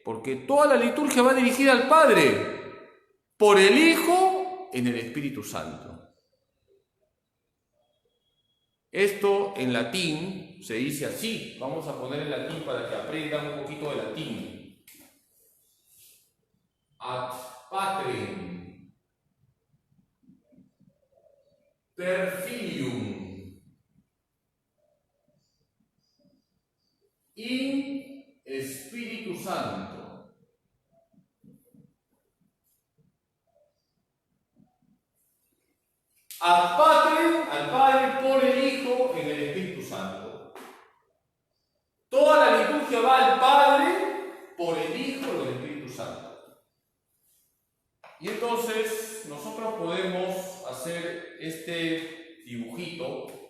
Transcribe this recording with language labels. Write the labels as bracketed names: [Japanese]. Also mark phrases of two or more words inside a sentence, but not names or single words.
[Spanish] Porque toda la liturgia va dirigida al Padre por el Hijo en el Espíritu Santo. Esto en latín se dice así. Vamos a poner el latín para que aprendan un poquito de latín. [Latin] Ad patrem per filium in [Spanish] Espíritu Santo. [Latin] Ad patrem, [Spanish] al Padre por el Hijo en el Espíritu Santo. Toda la liturgia va al Padre por el Hijo en el Espíritu Santo. Y entonces nosotros podemos hacer este dibujito.